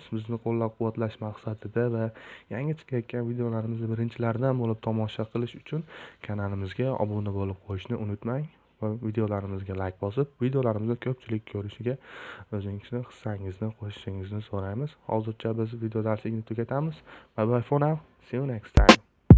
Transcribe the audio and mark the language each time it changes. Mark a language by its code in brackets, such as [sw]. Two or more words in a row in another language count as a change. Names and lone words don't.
[uz] Bizni qo'llab-quvvatlash maqsadida va yangi chiqayotgan videolarimizni birinchilardan bo'lib tomosha qilish uchun kanalimizga obuna bo'lib qo'yishni unutmang. Va videolarimizga like bosib, videolarimizni ko'pchilik ko'rishiga o'zingizni hissangizni qo'shishingizni so'raymiz. Hozircha biz video darslikni tugatamiz. [en] Bye bye for now. See you next time.